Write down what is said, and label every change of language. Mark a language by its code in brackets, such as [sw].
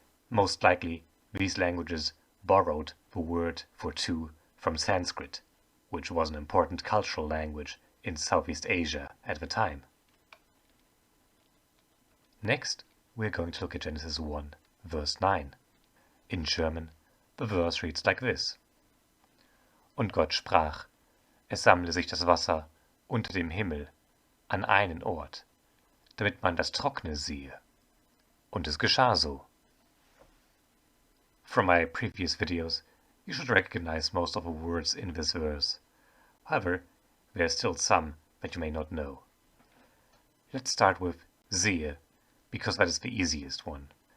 [en] Most likely, these languages borrowed the word for two from Sanskrit, which was an important cultural language in Southeast Asia at the time. Next, we're going to look at Genesis 1, verse 9. In German, the verse reads like this. [de] Und Gott sprach, es sammle sich das Wasser unter dem Himmel an einen Ort, damit man das Trockene siehe. Und es geschah so. [en] From my previous videos, you should recognize most of the words in this verse. However, there are still some that you may not know. Let's start with sehe, because that is the easiest one.